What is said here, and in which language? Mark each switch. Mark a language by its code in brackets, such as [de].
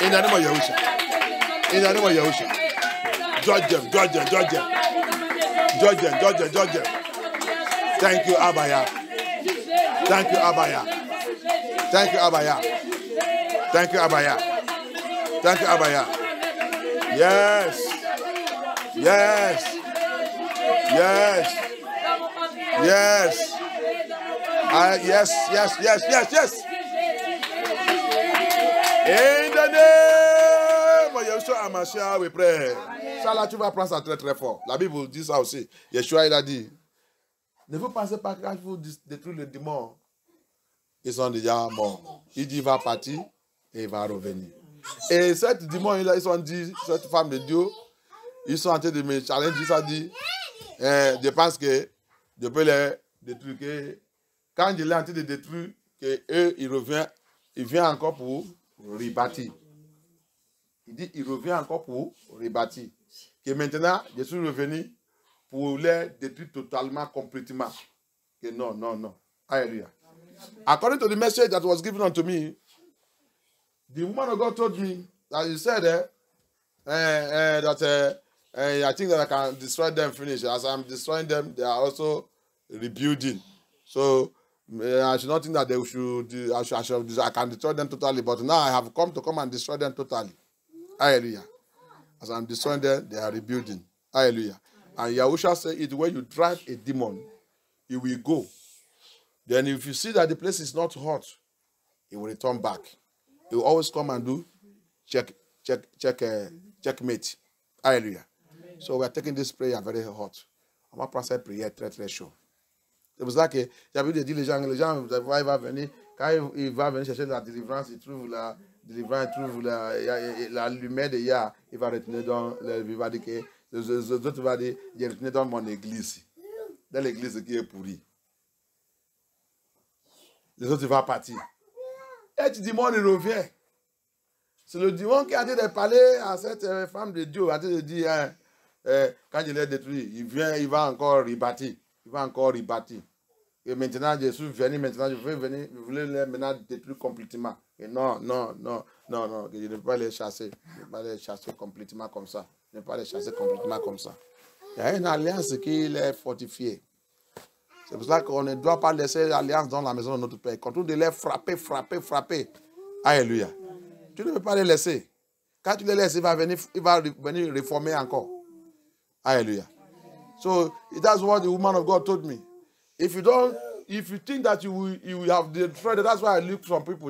[en] In the name of Yahushua. In the name of Yahushua. Judge them. Judge them. Judge them. Judge them. Judge them. Judge them. Thank you, Abaya. Thank you, Abaya. Thank you, Abaya. Thank you, Abaya. Thank you, Abaya. Yes. Yes. Yes. Yes. Yes, yes, yes, yes, yes. In the name of Yeshua HaMashiach, we pray. [fr] Salah, tu vas prendre ça très très fort. La Bible dit ça aussi. Yeshua, il a dit, ne vous pensez pas quand vous détruisez le démon, ils sont déjà morts. Il dit, il va partir et il va revenir. Et cette démon, ils sont dit, cette femme de Dieu, ils sont en train de me challenger, ils ont dit, je pense que je peux les détruire. Quand je l'ai en train de détruire, que eux, il vient encore pour rebâtir. Il dit, il revient encore pour rebâtir. Que maintenant, je suis revenu pour les détruire totalement, complètement. Que non, non, non. Hallelujah. [en] According to the message that was given unto me, the woman of God told me that he said that I think that I can destroy them, finish. As I'm destroying them, they are also rebuilding. So I should not think that they should. I can destroy them totally. But now I have come and destroy them totally. Hallelujah. As I'm destroying them, they are rebuilding. Hallelujah. And Yahushua said, "It when you drive a demon, he will go. Then if you see that the place is not hot, he will return back. He will always come and do checkmate." Hallelujah. Amen. So we are taking this prayer very hot. [fr] On va prendre cette prière très très chaud. C'est pour ça que j'avais dit les gens, il va venir, quand il va venir chercher la délivrance, il trouve la délivrance, il trouve la lumière de Yah, il va retenir dans, il va dire que les autres vont dire, il est retenu dans mon église, dans l'église qui est pourrie. Les autres vont partir. Et tu dis, moi, il revient. C'est le démon qui a dit de parler à cette femme de Dieu, a dit de dire, quand je l'ai détruit, il vient, il va encore rebâtir. Il va encore rebâtir. Et maintenant, je suis venu, maintenant, je veux venir, je voulais les maintenant détruire complètement. Et non, non, non, non, non, je ne peux pas les chasser. Je ne peux pas les chasser complètement comme ça. Je ne peux pas les chasser complètement comme ça. Il y a une alliance qui est fortifiée. C'est pour ça qu'on ne doit pas laisser l'alliance dans la maison de notre Père. Quand on de les frapper, frapper, frapper. Alléluia. Tu ne peux pas les laisser. Quand tu les laisses, il va venir réformer encore. Alléluia. [en] So that's what the woman of God told me. If you think that you will have destroyed it, that's why I look for some people.